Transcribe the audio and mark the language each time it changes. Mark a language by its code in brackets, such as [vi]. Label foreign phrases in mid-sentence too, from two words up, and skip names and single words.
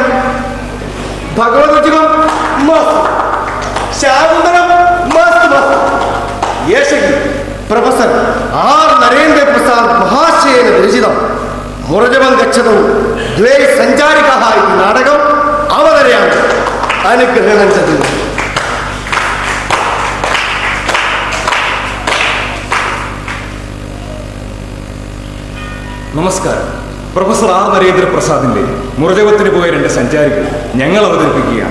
[sa] भगवदुचितं मास्तु, शाकुन्तलं मास्तु. येषु प्रोफेसर् आर् नरेन्द्रप्रसाद् महाशयेन विरचितं मुरजपं गच्छतु द्वे सञ्चारिकाः इति नाटकम् अवतरयामि. अनुग्रहेण च. [ml] നമസ്കാരം. പ്രൊഫസർ ആർ നരേന്ദ്രപ്രസാദിന്റെ മുറജപത്തിന് പോയ രണ്ട് സഞ്ചാരികൾ ഞങ്ങൾ അവതരിപ്പിക്കുകയാണ്.